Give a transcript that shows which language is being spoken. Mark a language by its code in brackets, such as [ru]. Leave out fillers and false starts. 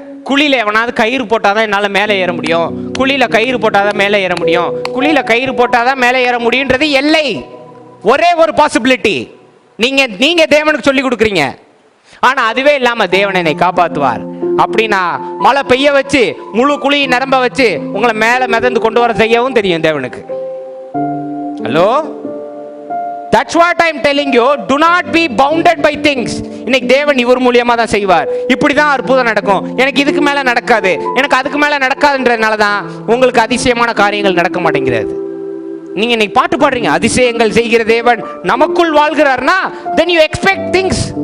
[ta] குழியில எவனாவது கயிறு போட்டாதான் என்னால மேலே ஏற முடியும், குழியில கயிறு போட்டாதான் மேலே ஏற முடியும், குழியில கயிறு போட்டாதான் மேலே ஏற முடியுன்றது எல்லை. ஒரே ஒரு பாசிபிலிட்டி. நீங்க தேவனுக்கு சொல்லி கொடுக்குறீங்க. ஆனா அதுவே இல்லாம தேவன் என்னை காப்பாற்றுவார் அப்படின்னா மழை பெய்ய வச்சு முழு குழி நிரம்ப வச்சு உங்களை மேல மிதந்து கொண்டு வர செய்யவும் தெரியும் தேவனுக்கு. [en] Hello, that's what I'm telling you. Do not be bounded by things. [ta] இன்னைக்கு தேவன் இவர் மூலியமா தான் செய்வார். இப்படிதான் அற்புதம் நடக்கும், எனக்கு இதுக்கு மேல நடக்காது, எனக்கு அதுக்கு மேல நடக்காதுன்றதுனால தான் உங்களுக்கு அதிசயமான காரியங்கள் நடக்க மாட்டேங்கிறது. நீங்க இன்னைக்கு பாட்டு பாடுறீங்க, அதிசயங்கள் செய்கிற தேவன் நமக்குள் வாழ்கிறார்னா [en] then you expect things.